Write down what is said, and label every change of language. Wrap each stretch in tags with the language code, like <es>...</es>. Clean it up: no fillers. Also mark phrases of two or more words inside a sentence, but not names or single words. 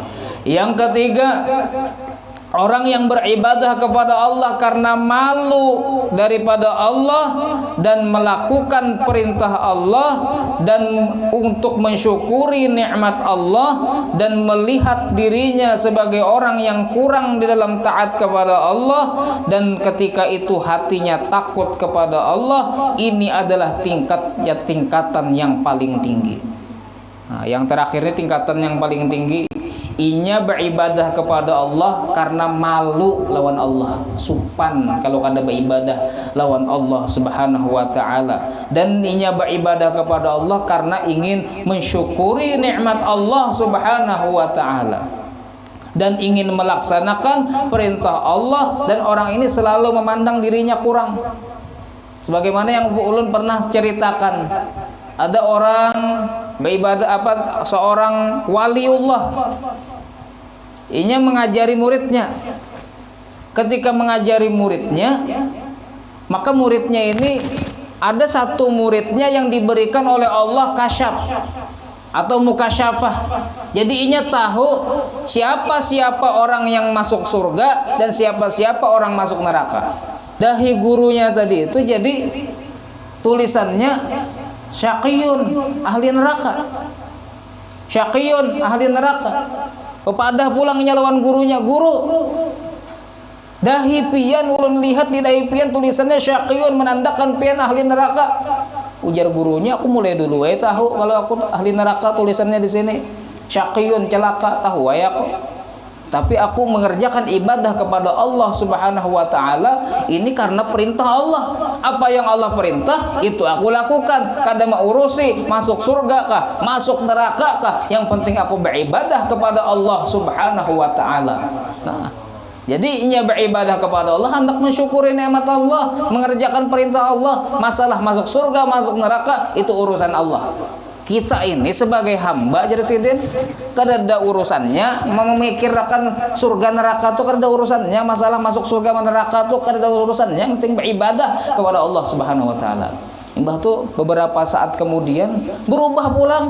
<id>Yang ketiga, orang yang beribadah kepada Allah karena malu daripada Allah dan melakukan perintah Allah dan untuk mensyukuri nikmat Allah dan melihat dirinya sebagai orang yang kurang di dalam taat kepada Allah, dan ketika itu hatinya takut kepada Allah. Ini adalah tingkatan yang paling tinggi. Nah, yang terakhir ini tingkatan yang paling tinggi.</id> <bjn>Inya beribadah kepada Allah karena malu lawan Allah, supan kalau kada beribadah lawan Allah</bjn> <ar>Subhanahu wa taala.</ar> <id>Dan inya beribadah kepada Allah karena ingin mensyukuri nikmat Allah</id> <ar>Subhanahu wa taala</ar> <id>dan ingin melaksanakan perintah Allah, dan orang ini selalu memandang dirinya kurang. Sebagaimana yang Bu Ulun pernah ceritakan, ada orang beribadah seorang waliullah.</id> <bjn>Inya mengajari muridnya.</bjn> <id>Ketika mengajari muridnya, maka muridnya ini ada satu muridnya yang diberikan oleh Allah kasyaf atau mukasyafah. Jadi inya tahu siapa-siapa orang yang masuk surga dan siapa-siapa orang masuk neraka. Dahi gurunya tadi itu jadi tulisannya syaqiyun ahli neraka, syaqiyun ahli neraka.</id> <bjn>Kepada pulangnya lawan gurunya, guru dahi pian ulun lihat di dahi pian tulisannya syaqiyun, menandakan pian ahli neraka. Ujar gurunya, aku mulai dulu tahu kalau aku ahli neraka, tulisannya di sini syaqiyun, celaka, tahu aku.</bjn> <id>Tapi aku mengerjakan ibadah kepada Allah</id> <ar>Subhanahu wa taala</ar> <id>ini karena perintah Allah.</id> <bjn>Apa yang Allah perintah itu aku lakukan. Kada mau urusi masuk surga kah, masuk neraka kah.</bjn> <id>Yang penting aku beribadah kepada Allah</id> <ar>Subhanahu wa taala.</ar> <id>Nah, Jadi ia beribadah kepada Allah, hendak mensyukuri nikmat Allah, mengerjakan perintah Allah. Masalah masuk surga, masuk neraka, itu urusan Allah.</id> <bjn>Kita ini sebagai hamba jadi sidin, kada urusannya memikirkan surga neraka itu, kada urusannya masalah masuk surga neraka itu, kada urusannya.</bjn> <id>Yang penting beribadah kepada Allah</id> <ar>Subhanahu wa taala.</ar> <bjn>Imbah tuh</bjn> <id>beberapa saat kemudian berubah pulang.</id>